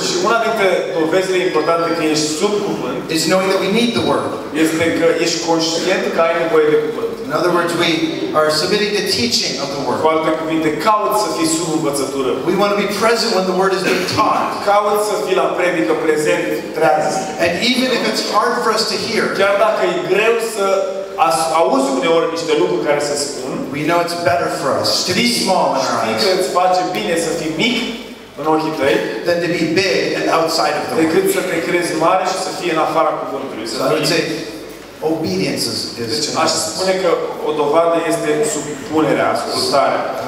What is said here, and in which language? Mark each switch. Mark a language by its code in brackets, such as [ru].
[ro] Și una dintre dovezile importante că ești sub cuvânt [en] is knowing that we need the Word. [ro] este că ești conștient că ai nevoie de cuvânt. [en] In other words, we are submitting to teaching of the [ro] Cu [en] Word. [ro] alte cuvinte, caut să fii sub învățătură. [en] We want to be present when the Word is being taught. [ro] Caut să fii la predică prezent, treaz. [en] And even if it's hard for us to hear, [ro] Chiar dacă e greu să auzi uneori niște lucruri care se spun, [en] we know it's better for us to be small in our [ro] știi că [en] eyes [ro] îți face bine să fii mic în ochii tăi, [en] than to be big and outside of the Word. [ro] decât să te crezi mare și să fie în afara cuvântului. [en] So I would say obedience is [ro] Deci aș spune că o dovadă este supunerea, ascultarea.